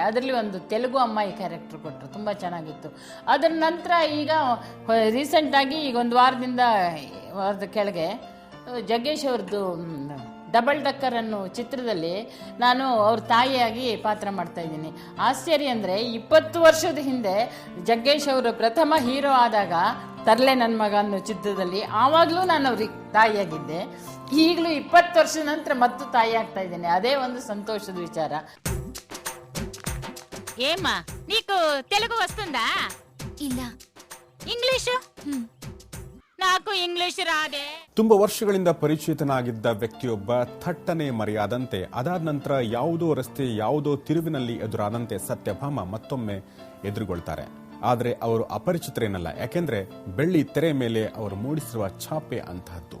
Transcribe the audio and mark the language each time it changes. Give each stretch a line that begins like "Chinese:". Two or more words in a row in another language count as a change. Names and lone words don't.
Kannada: ಅದರಲ್ಲಿ ಒಂದು ತೆಲುಗು ಅಮ್ಮಾಯಿ ಕ್ಯಾರೆಕ್ಟರ್ ಕೊಟ್ಟರು, ತುಂಬ ಚೆನ್ನಾಗಿತ್ತು. ಅದರ ನಂತರ ಈಗ ರೀಸೆಂಟಾಗಿ ಈಗ ಒಂದು ವಾರದ ಕೆಳಗೆ ಜಗ್ಗೇಶ್ ಅವ್ರದ್ದು ಡಬಲ್ ಡಕ್ಕರ್ ಅನ್ನೋ ಚಿತ್ರದಲ್ಲಿ ನಾನು ಅವ್ರ ತಾಯಿಯಾಗಿ ಪಾತ್ರ ಮಾಡ್ತಾ ಇದ್ದೀನಿ. ಆಶ್ಚರ್ಯ ಅಂದರೆ 20 ವರ್ಷದ ಹಿಂದೆ ಜಗ್ಗೇಶ್ ಅವರು ಪ್ರಥಮ ಹೀರೋ ಆದಾಗ ತರ್ಲೆ ನನ್ನ ಮಗ ಅನ್ನೋ ಚಿತ್ರದಲ್ಲಿ ಆವಾಗಲೂ ನಾನು ಅವ್ರಿಗೆ ತಾಯಿಯಾಗಿದ್ದೆ. ಈಗಲೂ 20 ವರ್ಷದ ನಂತರ ಮತ್ತು ತಾಯಿ ಆಗ್ತಾ ಇದ್ದೇನೆ. ಅದೇ ಒಂದು ಸಂತೋಷದ ವಿಚಾರ.
Telugu: ఏమ్మా నీకు తెలుగు వస్తుందా?
Kannada: ಇಲ್ಲ.
Telugu: ఇంగ్లీషు? నాకు ఇంగ్లీష్ రాదే.
Kannada: ತುಂಬ ವರ್ಷಗಳಿಂದ ಪರಿಚಿತನಾಗಿದ್ದ ವ್ಯಕ್ತಿಯೊಬ್ಬ ಥಟ್ಟನೆ ಮರೆಯಾದಂತೆ, ಅದಾದ ನಂತರ ಯಾವುದೋ ರಸ್ತೆ ಯಾವುದೋ ತಿರುವಿನಲ್ಲಿ ಎದುರಾದಂತೆ ಸತ್ಯಭಾಮ ಮತ್ತೊಮ್ಮೆ ಎದುರುಗೊಳ್ತಾರೆ. ಆದರೆ ಅವರು ಅಪರಿಚಿತರೇನಲ್ಲ, ಯಾಕೆಂದ್ರೆ ಬೆಳ್ಳಿ ತೆರೆ ಮೇಲೆ ಅವರು ಮೂಡಿಸಿರುವ ಛಾಪೆ ಅಂತಹದ್ದು.